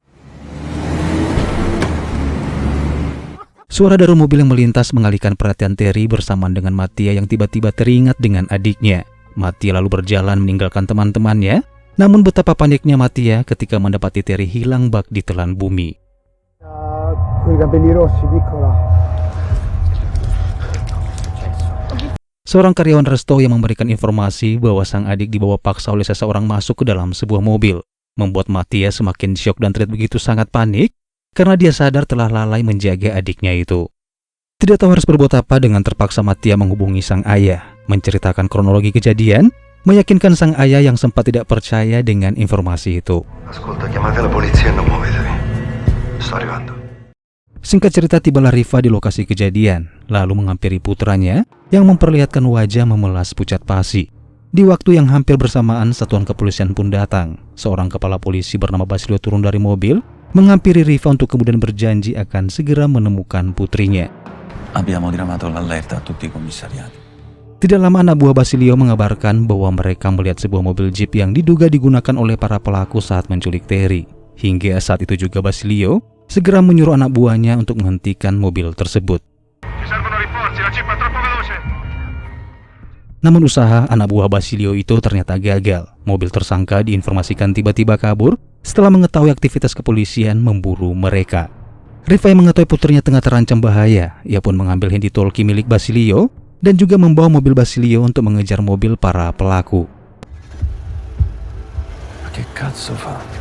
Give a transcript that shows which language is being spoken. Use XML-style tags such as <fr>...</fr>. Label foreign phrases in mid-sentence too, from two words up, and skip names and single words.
<id>Suara dari mobil yang melintas mengalihkan perhatian Terry bersamaan dengan Mattia yang tiba-tiba teringat dengan adiknya. Mattia lalu berjalan meninggalkan teman-temannya, namun betapa paniknya Mattia ketika mendapati Terry hilang bak di telan bumi.</id> <it>Quei capelli rossi, piccola.</it> <id>Seorang karyawan resto yang memberikan informasi bahwa sang adik dibawa paksa oleh seseorang masuk ke dalam sebuah mobil, membuat Mattia semakin syok dan terlihat begitu sangat panik karena dia sadar telah lalai menjaga adiknya itu. Tidak tahu harus berbuat apa, dengan terpaksa Mattia menghubungi sang ayah, menceritakan kronologi kejadian, meyakinkan sang ayah yang sempat tidak percaya dengan informasi itu.</id> <it>Ascolta, chiamate la polizia e non muovetevi. Sto arrivando.</it> <id>Singkat cerita, tibalah Riva di lokasi kejadian, lalu menghampiri putranya yang memperlihatkan wajah memelas pucat pasi. Di waktu yang hampir bersamaan, satuan kepolisian pun datang. Seorang kepala polisi bernama Basilio turun dari mobil, menghampiri Riva untuk kemudian berjanji akan segera menemukan putrinya.</id> <it>Abbiamo diramato l'allerta a tutti i commissariati.</it> <id>Tidak lama anak buah Basilio mengabarkan bahwa mereka melihat sebuah mobil jeep yang diduga digunakan oleh para pelaku saat menculik Terry. Hingga saat itu juga Basilio segera menyuruh anak buahnya untuk menghentikan mobil tersebut. Namun usaha anak buah Basilio itu ternyata gagal. Mobil tersangka diinformasikan tiba-tiba kabur setelah mengetahui aktivitas kepolisian memburu mereka. Riva yang mengetahui putrinya tengah terancam bahaya, ia pun mengambil handy-talkie milik Basilio dan juga membawa mobil Basilio untuk mengejar mobil para pelaku.</id> <it>Ma che cazzo fa?</it>